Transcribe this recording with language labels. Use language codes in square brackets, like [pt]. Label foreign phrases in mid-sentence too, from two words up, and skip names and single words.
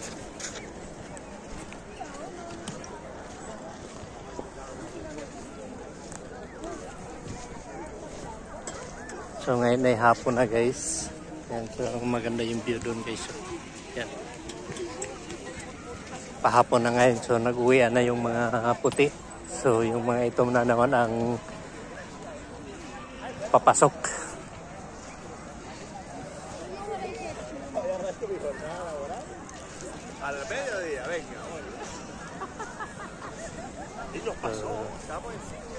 [tl] So ngayon ay hapon na guys. Yan, so maganda yung view doon guys. So, yan. Pahapon na ngayon. So nag-uwi na yung mga puti. So yung mga itom na naman ang papasok. [es] Al mediodía, venga. Y nos pasó. Estamos en sitio.